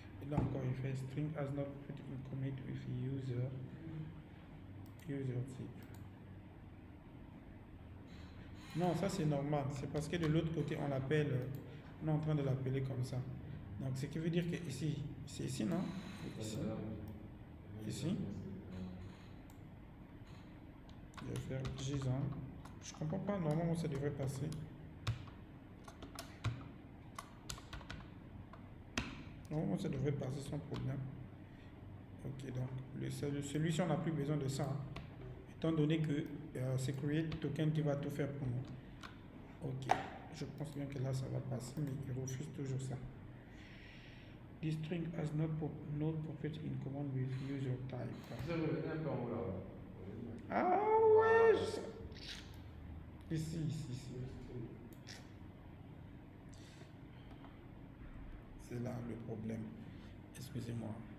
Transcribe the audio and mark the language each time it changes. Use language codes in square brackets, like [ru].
[fr] Là encore, il fait [en] string has not put in commit with user type. [fr] Non, ça c'est normal. C'est parce que de l'autre côté, on l'appelle, on est en train de l'appeler comme ça. Donc, ce qui veut dire que ici, c'est ici, non? Ici. Ici. Je vais faire JSON. Je comprends pas, normalement ça devrait passer. Normalement, ça devrait passer sans problème. Ok, donc celui-ci, on n'a plus besoin de ça. Hein, étant donné que c'est create token qui va tout faire pour nous. Ok, je pense bien que là, ça va passer, mais il refuse toujours ça. [en] This string has no property in common with user type. [fr] Vous avez revenu un peu en haut là. Ah ouais, ici. C'est là le problème. Excusez-moi.